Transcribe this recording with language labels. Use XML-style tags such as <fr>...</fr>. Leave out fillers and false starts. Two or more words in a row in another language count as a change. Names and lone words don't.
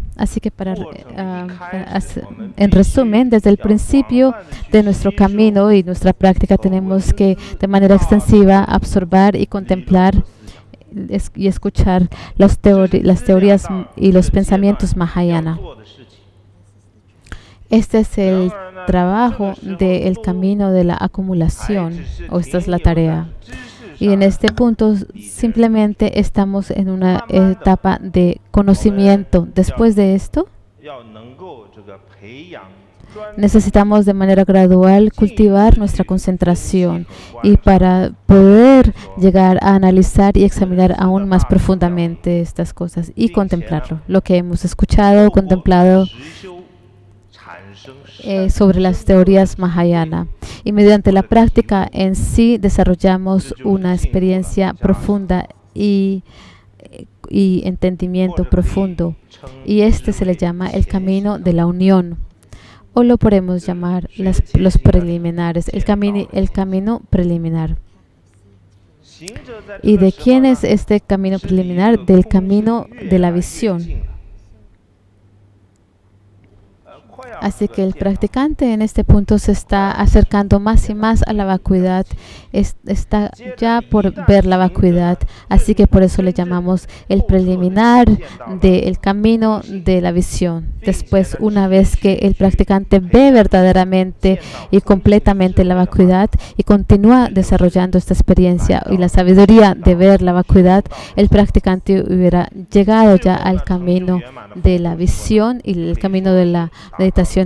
<es>Así que en resumen, desde el principio de nuestro camino y nuestra práctica tenemos que de manera extensiva absorber y contemplar y escuchar las teorías y los pensamientos Mahayana.</es> <zh>做的事情。</zh> <es>Este es el trabajo del camino de la acumulación, o esta es la tarea. Y en este punto simplemente estamos en una etapa de conocimiento. Después de esto,</es> <zh>要能够这个培养专</zh> <es>necesitamos de manera gradual cultivar nuestra concentración y para poder llegar a analizar y examinar aún más profundamente estas cosas y contemplarlo, lo que hemos escuchado, contemplado</es> <zh>实修产生</zh> <es>sobre las teorías Mahayana. Y mediante la práctica en sí desarrollamos una experiencia profunda y entendimiento profundo. Y este se le llama el camino de la unión. O lo podemos llamar los preliminares, el camino preliminar.</es> <zh>行者在</zh> <es>¿Y</es> <zh>这个</zh> <es>de</es> <zh>时候</zh> <es>quién</es> <zh>呢</zh> <es>es este camino</es> <zh>是离</zh> <es>preliminar?</es> <zh>这个</zh> <es>Del</es> <zh>空性</zh> <es>camino</es> <zh>越</zh> <es>de la</es> <zh>来越</zh> <es>visión.</es> <zh>近了快要</zh> <es>Así</es> <zh>这</zh> <es>que</es> <zh>个</zh> <es>el</es> <zh>见到</zh> <es>practicante en este punto se está acercando más y más a la vacuidad, está ya por ver la vacuidad, así que por eso le llamamos el preliminar del camino de la visión. Después, una vez que el practicante ve verdaderamente y completamente la vacuidad y continúa desarrollando esta experiencia y la sabiduría de ver la vacuidad, el practicante hubiera llegado ya al camino de la visión y el camino de la meditación.</es>